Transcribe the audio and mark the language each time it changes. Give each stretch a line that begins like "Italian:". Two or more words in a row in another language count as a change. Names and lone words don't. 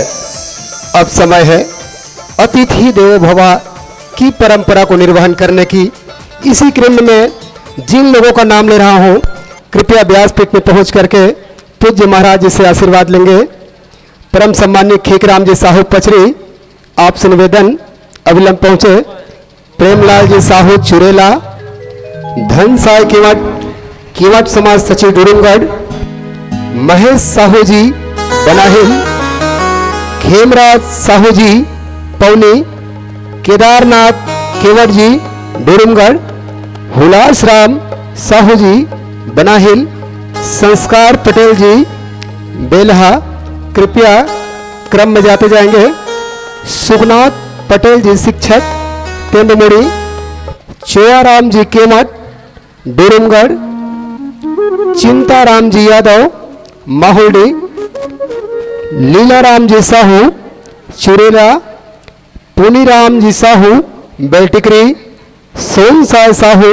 Hindi: अब समय है अतिथि देवो भव की परंपरा को निर्वहन करने की। इसी क्रम में जिन लोगों का नाम ले रहा हूं, कृपया व्यासपीठ में पहुंच करके पूज्य महाराज जी से आशीर्वाद लेंगे। परम सम्मान्य खेकराम जी साहू पचरी, आपसे निवेदन अविलंब पहुंचे। प्रेमलाल जी साहू चुरेला, धन साय कीवट समाज सचिव डूरुंगढ़, महेश साहू जी बनाहिल, खेमराज साहू जी पौनी, केदारनाथ केवट जी डोरुमगढ़, हुलास राम साहू जी बनाहिल, संस्कार पटेल जी बेलहा, कृपया क्रम में जाते जाएंगे। सुखनाथ पटेल जी शिक्षक तेंदुमुड़ी, चोयाराम जी केमठ डोरुमगढ़, चिंताराम जी यादव माहुल्डी, लीलाराम जी साहू चुरेला, पुनीराम जी साहू बेलटिकरी, सोनसाय साहू